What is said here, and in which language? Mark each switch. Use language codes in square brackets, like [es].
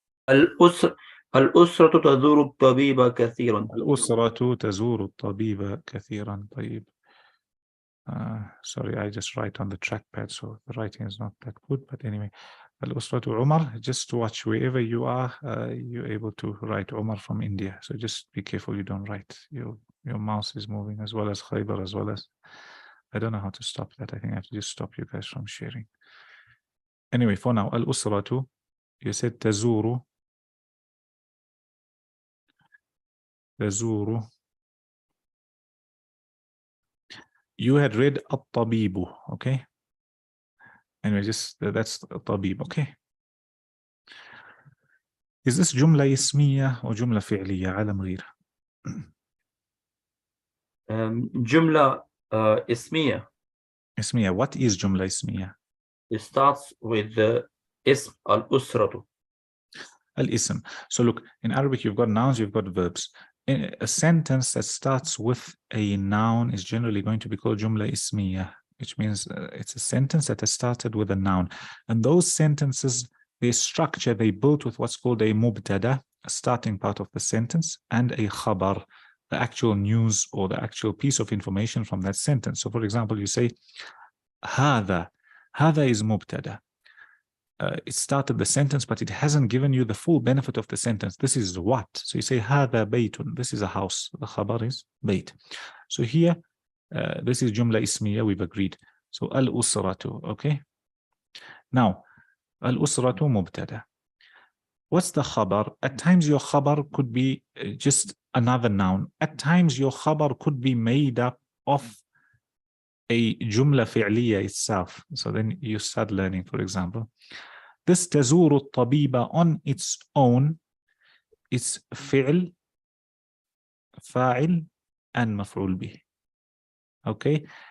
[ar] الأسرة تزور الطبيب كثيرا. الأسرة تزور الطبيب كثيرا. طيب. [en] Sorry, I just write on the trackpad, so the writing is not that good. But anyway, الأسرة Umar. Just watch wherever you are. You're able to write Umar from India. So just be careful you don't write. Your mouse is moving as well as Khaybar, as well as. I don't know how to stop that. I think I have to just stop you guys from sharing. Anyway, for now, الأسرة. You said تزور. [ar] تزور. [en] You had read الطبيب, okay? Anyway, just that's الطبيب, okay? Is this [ar] جملة اسمية or جملة فعلية عالم غير? جملة اسمية. اسمية. [en] What is جملة اسمية? It starts with the اسم الأسرة. [ar] الاسم. [en] So look, in Arabic you've got nouns, you've got verbs. A sentence that starts with a noun is generally going to be called [ar] جملة اسمية, [en] which means it's a sentence that has started with a noun. And those sentences, their structure, they built with what's called a mubtada, a starting part of the sentence, and a khabar, the actual news or the actual piece of information from that sentence. So for example, you say هذا. هذا is mubtada. It started the sentence, but it hasn't given you the full benefit of the sentence. This is what? So you say [ar] هذا بيت. [en] This is a house. The khabar is بيت. So here, this is جملة اسمية, we've agreed. So الأسرة, okay? [ar] Now, الأسرة مبتدا. [en] What's the khabar? At times your khabar could be just another noun. At times your khabar could be made up of a jumla fi'liya itself. So then you start learning, for example. This [ar] تزور الطبيب [en] on its own, it's fi'l, fa'il, and maf'ul bih. Okay?